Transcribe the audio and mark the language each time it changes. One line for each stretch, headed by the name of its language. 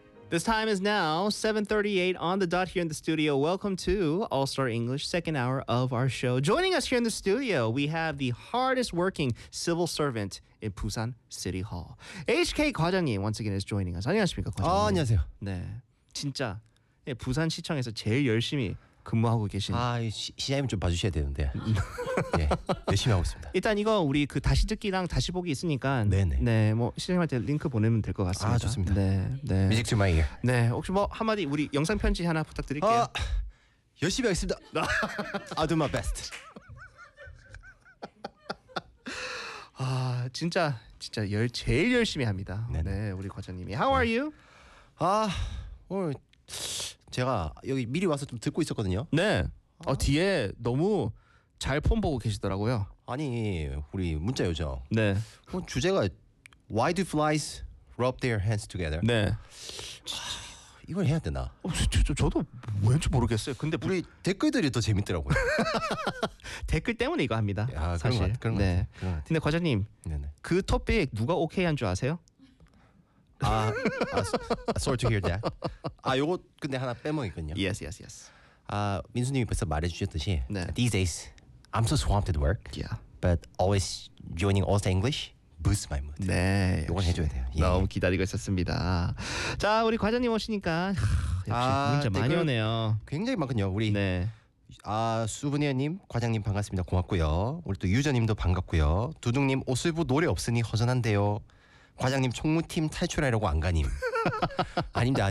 English: This time is now 7:38 on the dot here in the studio. Welcome to All Star English, second hour of our show. Joining us here in the studio, we have the hardest working civil servant in Busan City Hall. HK 과장님 once again is joining us.
Korean: 안녕하십니까, 과장님. 안녕하세요. 네, 진짜 부산 시청에서 제일 열심히 근무하고 계신. 아, 시장님 좀 봐주셔야 되는데. 예, 열심히 하고 있습니다. 일단 이거 우리 그 다시 듣기랑 다시 보기 있으니까. 네네. 네, 뭐 시장님한테 링크 보내면 될 것 같습니다. 아, 좋습니다. 네, 네.
English: Music to my ear.
Korean: 네, 혹시 뭐 한마디 우리 영상 편지 하나 부탁드릴게요. 열심히 하겠습니다.
English: I'll do my best.
Korean: 아, 진짜 진짜 제일 열심히 합니다. 네네. 네, 우리 과장님이.
English: How are you?
Korean: 아, 오늘. 제가 여기 미리 와서 좀 듣고 있었거든요. 네. 뒤에 너무 잘 폰 보고 계시더라고요. 아니 우리 문자 요정. 네.
English: 주제가 Why do flies rub their hands together?
Korean: 네. 이걸 해야 되나? 저도 왠지 모르겠어요. 근데 우리 댓글들이 더 재밌더라고요. 댓글 때문에 이거 합니다. 아, 사실. 그런 것 같아요. 네. 근데 과장님 네네. 그 토픽 누가 오케이 한 줄 아세요?
English: 아, sorry to hear that.
Korean: 아, 요거 근데 하나 빼먹었거든요.
English: Yes, yes, yes.
Korean: 아, 민수님이 벌써 말해주셨듯이, 네.
English: These days, I'm so swamped at work. Yeah. But always joining All the English boosts my mood.
Korean: 네, 요건 해줘야 돼요. 예. 너무 기다리고 있었습니다. 자, 우리 과장님 오시니까 역시 문자 많이 오네요. 굉장히 많군요. 우리 네. 아, 수브니어님, 과장님 반갑습니다. 고맙고요. 우리 또 유저님도 반갑고요. 두둥님, 오슬부 노래 없으니 허전한데요. 과장님 총무팀 탈출하려고 안 가님. 아닙니다.